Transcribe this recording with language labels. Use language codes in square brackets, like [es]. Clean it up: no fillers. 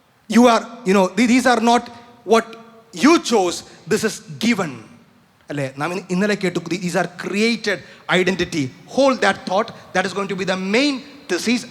[en] You are, these are not what you chose, this is given. [ml] അല്ലേ, നാം ഇന്നലെ കേട്ടു, [en] these are created identity. Hold that thought, that is going to be the main thesis.